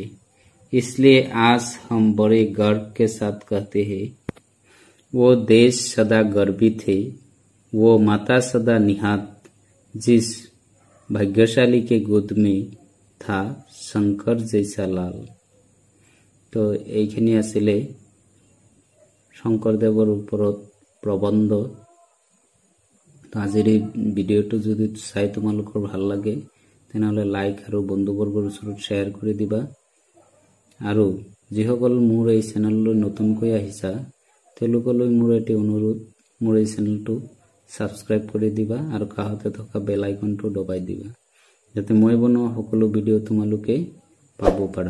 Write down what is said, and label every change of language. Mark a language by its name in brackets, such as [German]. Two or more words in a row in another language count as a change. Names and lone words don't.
[Hindi] इसलिए आज हम बड़े गर्व के साथ कहते हैं, वो देश सदा गर्वी थे, वो माता सदा निहात, जिस भाग्यशाली के गोद में था शंकर जैसा लाल। [Assamese] तो এইখিনি আছিলে শংকৰদেৱৰ ওপৰত প্ৰবন্ধ। আজিৰ এই ভিডিঅ'টো যদি চাই তোমালোকৰ ভাল লাগে তেনেহ'লে লাইক আৰু বন্ধুবৰ্গৰ ওচৰত শ্বেয়াৰ কৰি দিবা। আৰু যিসকল মোৰ এই চেনেললৈ নতুনকৈ আহিছা তেওঁলোকলৈ মোৰ এটি অনুৰোধ, মোৰ এই চেনেলটো ছাবস্ক্ৰাইব কৰি দিবা আৰু কাষতে থকা বেল আইকনটো দবাই দিবা, যাতে মই বনোৱা সকলো ভিডিঅ' তোমালোকে পাব পাৰা।